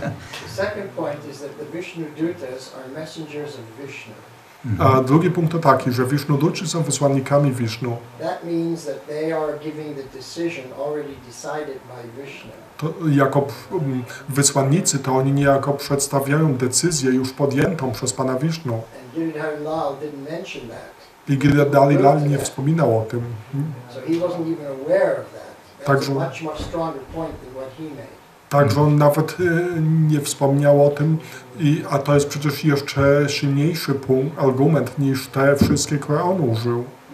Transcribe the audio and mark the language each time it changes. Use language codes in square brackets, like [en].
[en] The second point is that the Vishnu Dutas are messengers of Vishnu. [pl] A drugi punkt to taki, że Vishnuduci są wysłannikami Vishnu. [en] That means that they are giving the decision already decided by Vishnu. [pl] To jako wysłannicy to oni niejako przedstawiają decyzję już podjętą przez Pana Vishnu. [en] And Giridhar Lal didn't mention that. [pl] I Giridhar Lal nie wspominał o tym. [en] So he wasn't even aware of that. That's a much stronger point than what he made. [pl] Także on nawet nie wspomniał o tym, a to jest przecież jeszcze silniejszy argument niż te wszystkie, które on użył.